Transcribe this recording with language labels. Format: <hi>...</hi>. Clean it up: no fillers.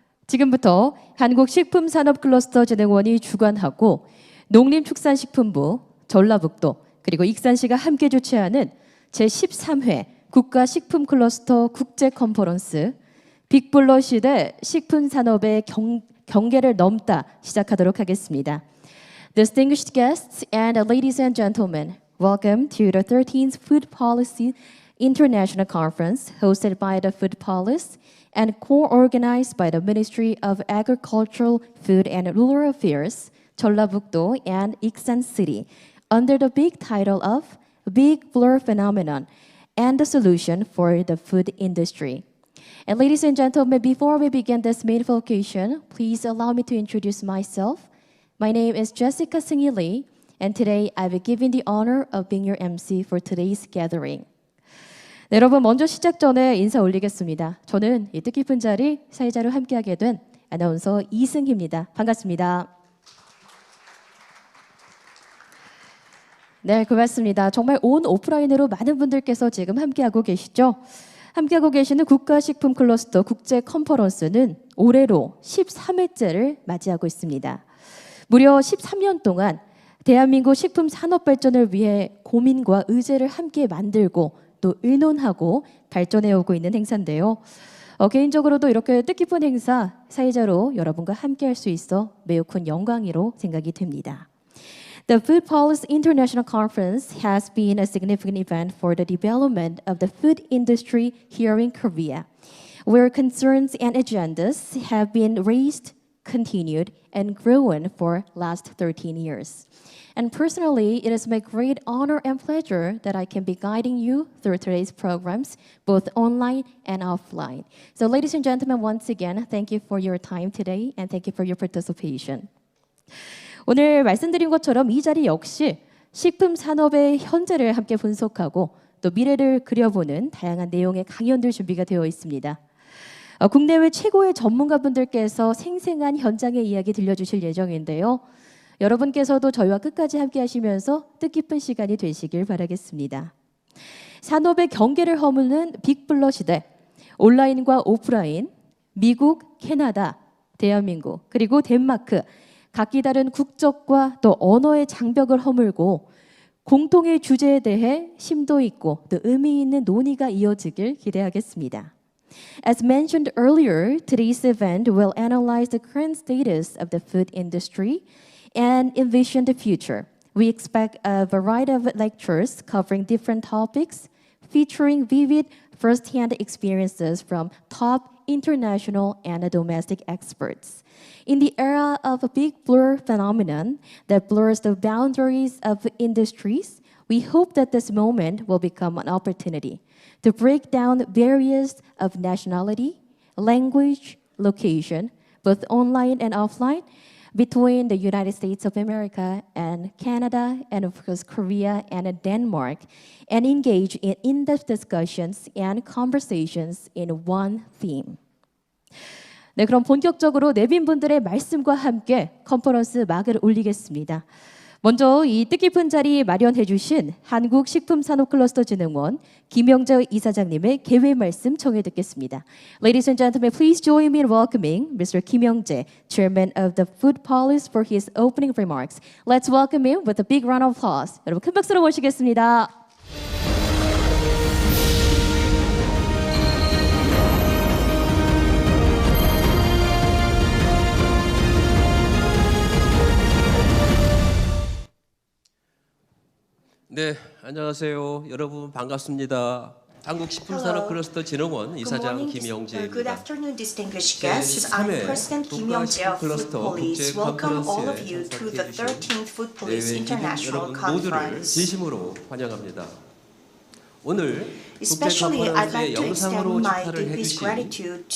<ko>지금부터 한국식품산업클러스터진흥원이 주관하고 농림축산식품부, 전라북도 그리고 익산시가 함께 주최하는 제13회 국가식품클러스터 국제컨퍼런스 빅블러 시대 식품산업의 경계를 넘다 시작하도록 하겠습니다.</ko> <en>Distinguished guests and ladies and gentlemen, welcome to the 13th Food Policy International Conference hosted by the FOODPOLIS and co-organized by the Ministry of Agricultural, Food and Rural Affairs, 전라북도 and Iksan City, under the big title of Big Blur Phenomenon and the Solution for the Food Industry. And ladies and gentlemen, before we begin this meaningful occasion, please allow me to introduce myself. My name is Jessica Singi Lee, and today I will be given the honor of being your MC for today's gathering.</en> <ko>네, 여러분 먼저 시작 전에 인사 올리겠습니다. 저는 이 뜻깊은 자리 사회자로 함께하게 된 아나운서 이승희입니다. 반갑습니다. 네, 고맙습니다. 정말 온 오프라인으로 많은 분들께서 지금 함께하고 계시죠? 함께하고 계시는 국가식품클러스터 국제컨퍼런스는 올해로 13회째를 맞이하고 있습니다. 무려 13년 동안 대한민국 식품 산업 발전을 위해 고민과 의제를 함께 만들고 또 의논하고 발전해오고 있는 행사인데요. 개인적으로도 이렇게 뜻깊은 행사 사회자로 여러분과 함께할 수 있어 매우 큰 영광으로 생각이 됩니다.</ko> <en>The Food Policy International Conference has been a significant event for the development of the food industry here in Korea, where concerns and agendas have been raised, continued, and grown for last 13 years. And personally, it is my great honor and pleasure that I can be guiding you through today's programs, both online and offline. So ladies and gentlemen, once again, thank you for your time today and thank you for your participation.</en> <ko>오늘 말씀드린 것처럼 이 자리 역시 식품 산업의 현재를 함께 분석하고 또 미래를 그려보는 다양한 내용의 강연들 준비가 되어 있습니다. 국내외 최고의 전문가분들께서 생생한 현장의 이야기 들려주실 예정인데요. 여러분께서도 저희와 끝까지 함께 하시면서 뜻깊은 시간이 되시길 바라겠습니다. 산업의 경계를 허무는 빅블러 시대, 온라인과 오프라인, 미국, 캐나다, 대한민국, 그리고 덴마크, 각기 다른 국적과 또 언어의 장벽을 허물고 공통의 주제에 대해 심도 있고 또 의미 있는 논의가 이어지길 기대하겠습니다.</ko> <en>As mentioned earlier, today's event will analyze the current status of the food industry and envision the future. We expect a variety of lectures covering different topics, featuring vivid first-hand experiences from top international and domestic experts. In the era of a big blur phenomenon that blurs the boundaries of industries, we hope that this moment will become an opportunity to break down barriers of nationality, language, location, both online and offline, between the United States of America and Canada and of course Korea and Denmark, and engage in in-depth discussions and conversations in one theme.</en> <ko>네, 그럼 본격적으로 내빈분들의 말씀과 함께 컨퍼런스 막을 올리겠습니다. 먼저 이 뜻깊은 자리 마련해 주신 한국식품산업클러스터진흥원 김영재 이사장님의 개회 말씀 청해 듣겠습니다.</ko> <en>Ladies and gentlemen, please join me in welcoming Mr. Kim Young-jae, Chairman of the Food Policy, for his opening remarks. Let's welcome him with a big round of applause.</en> <ko>여러분 큰 박수로 모시겠습니다. 네, 안녕하세요. 여러분 반갑습니다. 한국식품산업클러스터진흥원 이사장 김영재입니다.</ko> <en>Good afternoon, distinguished guests. I'm President Kim Young-jae of FOODPOLIS. Welcome all of you to the 13th FOODPOLIS International Conference.</en> <ko>진심으로 환영합니다. 오늘</ko> <en>Especially, I'd like to</en> <ko>영상으로</ko> <en>extend my</en> <ko>축하를</ko> <en>deepest</en> <ko>해주신</ko> <en>gratitude to</en>